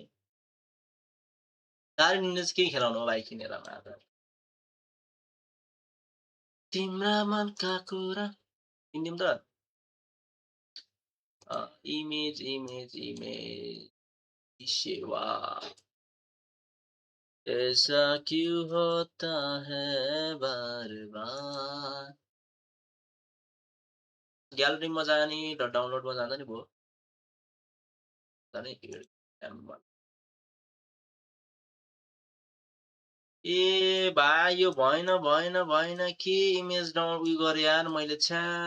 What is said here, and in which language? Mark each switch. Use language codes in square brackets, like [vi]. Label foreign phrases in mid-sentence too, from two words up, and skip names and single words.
[ne] डार्विन नुनेज केही खेलाउनु हो भाइ किनेर मात्र। तिम्रा मनका कुरा किनिदिउँ त? [hi] इमेज सेवा ऐसा क्यों होता है बार बार। [ne] ग्यालरीमा जाने डाउनलोडमा जाँदा नि भयो। ए भाइ यो भएन के [en] image download [ne] उयो गरेँ यार मैले छ्या।